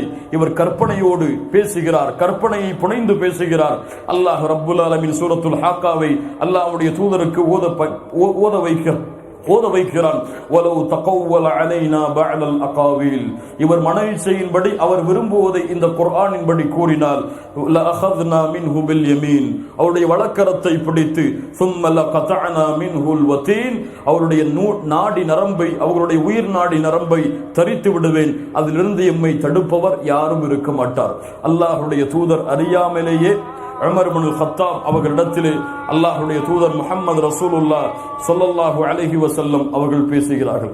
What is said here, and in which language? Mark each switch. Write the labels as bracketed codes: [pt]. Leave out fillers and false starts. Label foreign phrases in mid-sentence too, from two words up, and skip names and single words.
[ta] இவர் கற்பனையோடு பேசுகிறார், கற்பனையை புனைந்து பேசுகிறார். அல்லாஹ் [ar] رب العالمين [ta] சூரத்துல் ஹாக்காவை அல்லாஹ்வுடைய தூதருக்கு ஓத வைக்கிறான். [ar] ولو تقول علينا بعض الأقاويل. [ta] இவர் மனயிச்சையின்படி அவர் விரும்புவதை இந்த குர்ஆனின்படி கூறினால், [ar] لأخذنا منه باليمين, [ta] அவருடைய வலக்கரத்தை பிடித்து, [ar] ثم لقطعنا منه الوتين, [ta] அவருடைய நாடி நரம்பை, அவருடைய உயிர் நாடி நரம்பை தரித்து விடுவேன். அதிலிருந்து எம்மை தடுப்பவர் யாரும் இருக்க மாட்டார். அல்லாஹ்வுடைய தூதர் அறியாமலேயே உமர் இப்னு கத்தாப் அவர்களிடத்திலே அல்லாஹ்வுடைய தூதர் முஹம்மது ரசூலுல்லாஹ் [ar] صلى الله عليه وسلم [ta] அவர்கள் பேசுகிறார்கள்.